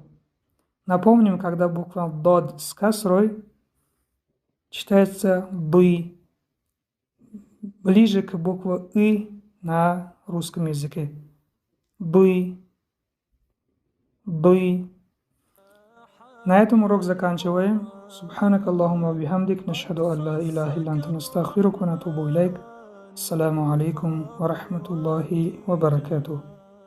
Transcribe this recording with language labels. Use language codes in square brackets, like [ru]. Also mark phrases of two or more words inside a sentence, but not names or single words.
[ru] Напомним, когда буква Дод с касрой читается Ды, ближе к букве И на русском языке. Ды, Ды. На этом урок заканчиваем. [ar] سبحانك اللهم بحمدك نشهد أن لا إله إلا أنت نستغفرك ونتوب إليك. السلام عليكم ورحمة الله وبركاته.